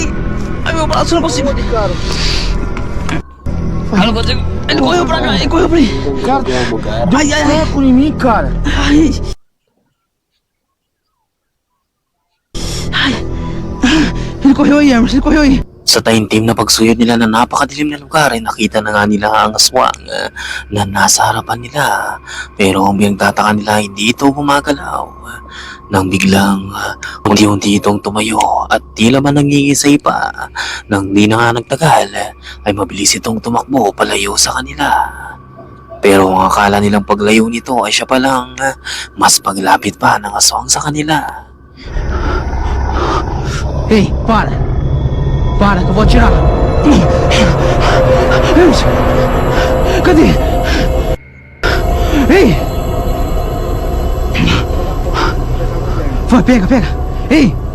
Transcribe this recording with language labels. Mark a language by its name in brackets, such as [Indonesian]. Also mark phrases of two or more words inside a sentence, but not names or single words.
[Portuguese] Ai, meu braço, eu não consigo! Eu não consigo! Ele correu pra cá, ele correu pra aí! Cara, Ai, ai, ai! Treco em mim, cara. Ai! Ai! Ele correu aí, Emerson, ele correu aí! [Filipino] Sa taimtim na pagsuyod nila na napakadilim na lugar ay nakita na nga nila ang aswang na nasa harapan nila. Pero ang pinagtataka nila hindi ito gumagalaw. Nang biglang unti-unti itong tumayo at tila man nangingisay pa. Nang di na nga nagtagal ay mabilis itong tumakbo palayo sa kanila. Pero ang akala nilang paglayo nito ay siya palang mas paglapit pa ng aswang sa kanila. [Portuguese] Ei, para! Para, que eu vou atirar! Emerson! Cadê? Ei! Vai, pega, pega! Ei!